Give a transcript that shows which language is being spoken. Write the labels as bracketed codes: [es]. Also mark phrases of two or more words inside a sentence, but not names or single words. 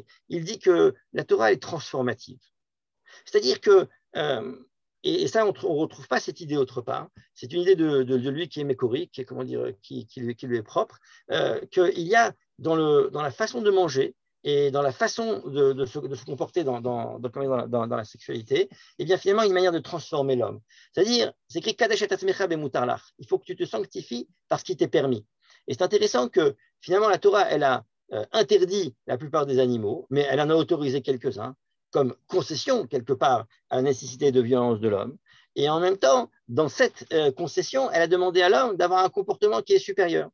[fr] Il dit que la Torah est transformative. C'est-à-dire que, et ça, on ne retrouve pas cette idée autre part, c'est une idée de lui qui est mécorique, qui lui est propre, qu'il y a dans la façon de manger, et dans la façon de se comporter dans la sexualité, eh bien finalement une manière de transformer l'homme. C'est-à-dire, c'est écrit [he] קדש את עצמך במותר לך. [fr] Il faut que tu te sanctifies parce qu'il t'est permis. Et c'est intéressant que finalement la Torah, elle a interdit la plupart des animaux, mais elle en a autorisé quelques-uns comme concession quelque part à la nécessité de violence de l'homme. Et en même temps, dans cette concession, elle a demandé à l'homme d'avoir un comportement qui est supérieur.